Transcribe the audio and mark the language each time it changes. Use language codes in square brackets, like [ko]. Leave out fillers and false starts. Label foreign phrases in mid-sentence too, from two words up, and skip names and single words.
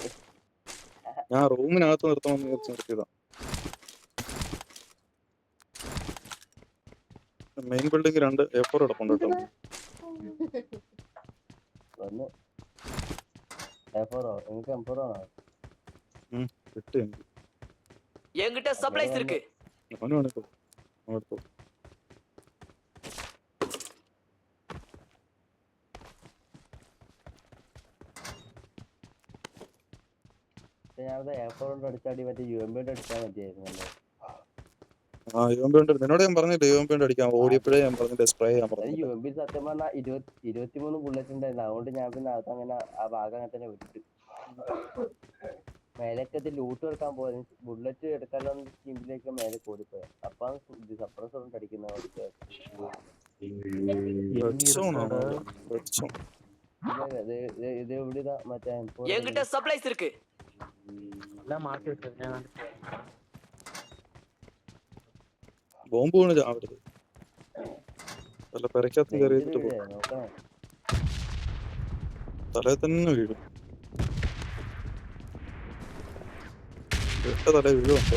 [ml] ഞാൻ റൂമിനകത്ത് നിർത്തണമെന്ന് വിചാരിച്ച് നിർത്തിയതാ. മെയിൻ ബിൽഡിംഗ് 2 A4 കിടപ്പുണ്ട് കേട്ടോ. വന്ന് A4 എനിക്ക് M4 ആണോ? കിട്ടി എനിക്ക്. [ta] என்கிட்ட சப்ளைஸ் இருக்கு. [ml] അവനും എടുത്തു. ഞാനത് A4 കൊണ്ട് അടിച്ചാടി മറ്റേ UMP കൊണ്ട് അടിച്ചാൽ മതിയായിരുന്നു. UMP നിന്നോട് ഞാൻ പറഞ്ഞില്ലേ UMP കൊണ്ട് അടിക്കാം. ഓടിയപ്പോഴേ ഞാൻ പറഞ്ഞില്ലേ സ്പ്രേ ചെയ്യാൻ പറഞ്ഞു. UMP സത്യം പറഞ്ഞാൽ 23 ബുള്ളറ്റ് ഉണ്ടായിരുന്നു. അതുകൊണ്ട് ഞാൻ പിന്നെ അതങ്ങനെ ആ ഭാഗം അങ്ങനെ തന്നെ വിട്ടു. മേലേക്ക് ലൂട്ട് എടുക്കാൻ പോയത് ബുള്ളറ്റ് എടുക്കാനുള്ള ടീമിലേക്ക് മേലെ ഓടിപ്പോയ അപ്പൊ സപ്രസർ കൊണ്ട് അടിക്കുന്ന ഇത് എവിടെയാ മറ്റേ [ta] என்கிட்ட சப்ளைஸ் இருக்கு. [ml] ബോംബ് വീണ് ചാവരുത്. വല്ല പെരക്കകത്ത് കയറിയിട്ട് തലയിൽ തന്നെ വീഴും. തല വീഴുണ്ടോ?